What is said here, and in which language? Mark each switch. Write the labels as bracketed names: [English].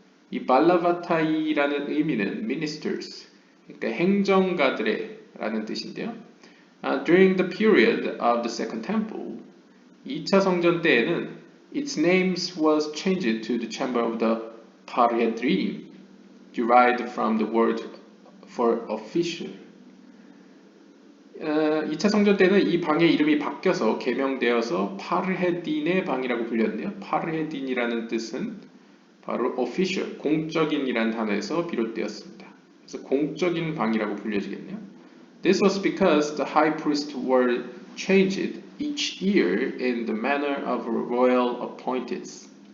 [Korean] 이 발라바타이라는 의미는 ministers, 그러니까 행정가들의 라는 뜻인데요. [English] During the period of the Second Temple, [Korean] 2차 성전 때에는 [English] its name was changed to the Chamber of the Parhedrin, derived from the word for official. [Korean] 2차 성전 때는 이 방의 이름이 바뀌어서 개명되어서 파르헤딘의 방이라고 불렸는데요. 파르헤딘이라는 뜻은 바로 official, 공적인이라는 단어에서 비롯되었습니다. 그래서 공적인 방이라고 불려지겠네요. [English] This was because the high priests were changed each year in the manner of royal appointees.